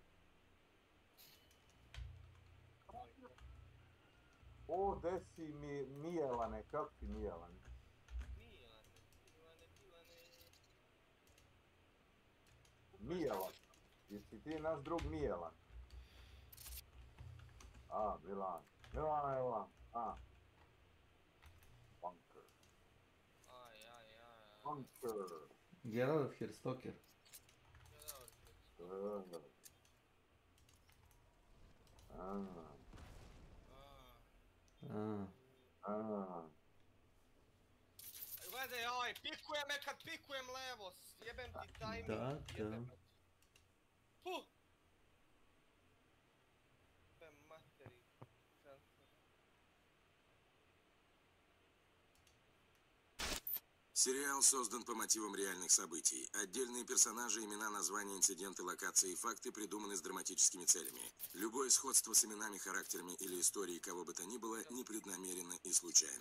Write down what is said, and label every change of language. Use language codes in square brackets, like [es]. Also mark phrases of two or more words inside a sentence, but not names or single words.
[sr] O, desi mi Mijelane, kako ti Mijelane? Mijelan. Jesi ti naš drug Mijelan? A, Milan. Milan. A. Bunker. Bunker. [en] Get out of here, stalker. [sr] Gledaj, pikuje me kad pikujem levo, jebem ti tajming, jebem. Puh! Jebem materi. [ru] Сериал создан по мотивам реальных событий. Отдельные персонажи, имена, названия, инциденты, локации и факты придуманы с драматическими целями. Любое сходство с именами, характерами или историей кого бы то ни было непреднамеренно и случайно.